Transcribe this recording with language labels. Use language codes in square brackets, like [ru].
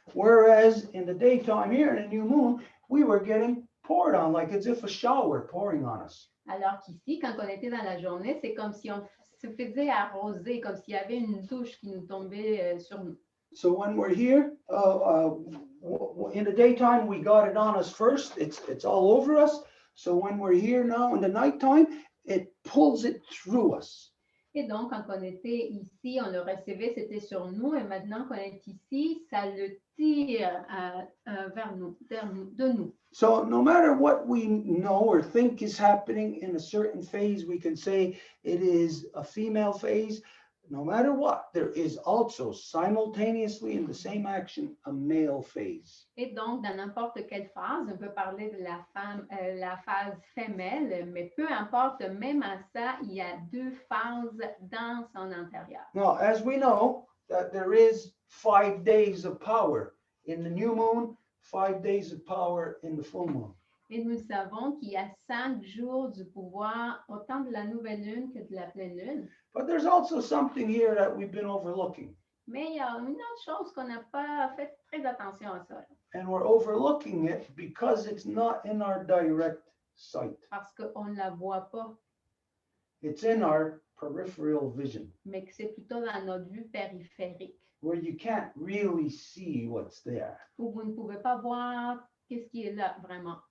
[en] Whereas in the daytime here in the new moon, we were getting poured on like as if a shower pouring on us. [fr] Alors qu'ici, quand on était dans la journée, c'est comme si on se faisait arroser, comme s'il y avait une douche qui nous tombait sur nous. [en] So when we're here, in the daytime, we got it on us first. It's all over us. So when we're here now in the nighttime, it pulls it through us. [fr] Et donc, quand on était ici, on le recevait, c'était sur nous. Et maintenant qu'on est ici, ça le tire vers nous, de nous. [en] So no matter what we know or think is happening in a certain phase, we can say it is a female phase. No matter what, there is also simultaneously in the same action a male phase. [fr] Et donc, dans n'importe quelle phase, on peut parler de la phase femelle, mais peu importe, même à ça, il y a deux phases dans son intérieur. [en] Now, as we know that there is 5 days of power in the new moon, 5 days of power in the full moon. [fr] Et nous savons qu'il y a 5 jours du pouvoir, autant de la nouvelle lune que de la pleine lune. [en] But there's also something here that we've been overlooking. [fr] Mais il y a une autre chose qu'on n'a pas fait très attention à ça. [en] And we're overlooking it because it's not in our direct sight. [fr] Parce qu'on ne la voit pas, [en] It's in our peripheral vision, [fr] mais que c'est plutôt dans notre vue périphérique, [en] where you can't really see what's there. [fr] où vous ne pouvez pas voir qu'est-ce qui est là vraiment.